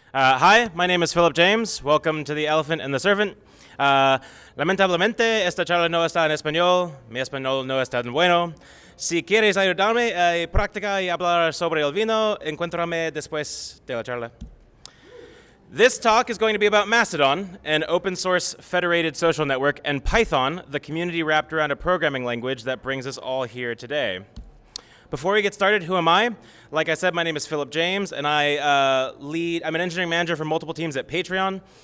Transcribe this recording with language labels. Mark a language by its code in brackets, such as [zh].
[en] Hi, my name is Philip James. Welcome to The Elephant and the Serpent. [es] Lamentablemente, esta charla no está en español. Mi español no está tan bueno. Si quieres ayudarme a practicar y hablar sobre el vino, encuéntrame después de la charla. [en] This talk is going to be about Mastodon, an open source federated social network, and Python, the community wrapped around a programming language that brings us all here today. Before we get started, who am I? Like I said, my name is Philip James, and I'm an engineering manager for multiple teams at Patreon.